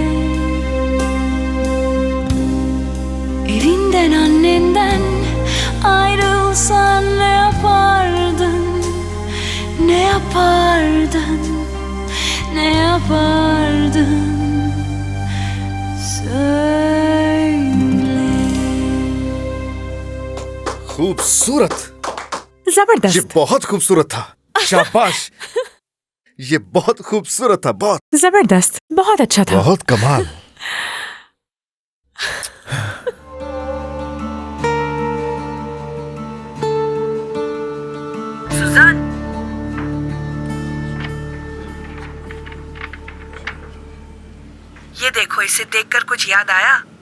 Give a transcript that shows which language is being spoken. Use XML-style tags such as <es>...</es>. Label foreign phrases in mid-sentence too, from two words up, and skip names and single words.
<tr>Evinden annenden ayrılsan ne yapardın, ne yapardın, ne yapardın söyle.</tr> <hi>खूबसूरत, जबरदस्त। ये बहुत खूबसूरत था। शाबाश, ये बहुत खूबसूरत था। बहुत जबरदस्त, बहुत अच्छा था। बहुत कमाल। सुजान, ये देखो, इसे देखकर कुछ याद आया?</hi>